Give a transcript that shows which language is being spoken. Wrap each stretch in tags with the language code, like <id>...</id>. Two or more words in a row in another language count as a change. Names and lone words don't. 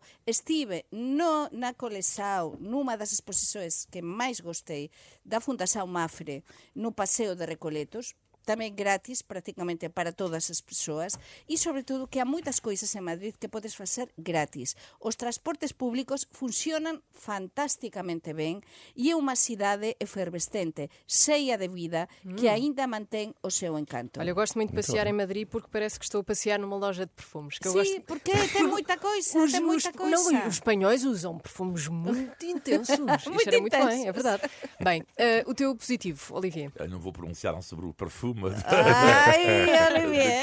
<gl>Estive na Colesao, numa das exposições que máis gostei, da Fundação Mafre, no Paseo de Recoletos, tamén gratis prácticamente para todas as persoas, e sobre todo que há moitas coisas en Madrid que podes facer gratis. Os transportes públicos funcionan fantásticamente ben e é unha cidade efervescente, cheia de vida, que aínda mantén o seu encanto.</gl> <pt>Olha, eu gosto muito de passear em Madrid porque parece que estou a passear numa loja de perfumes. Que eu Sim, gosto... porque tem muita coisa, tem muita coisa. Não, os espanhóis usam perfumes muito intensos. Isto era muito bem, é verdade. Bem, o teu positivo, Olivier? Eu não vou pronunciar sobre o perfume Ai, Olivier.</pt>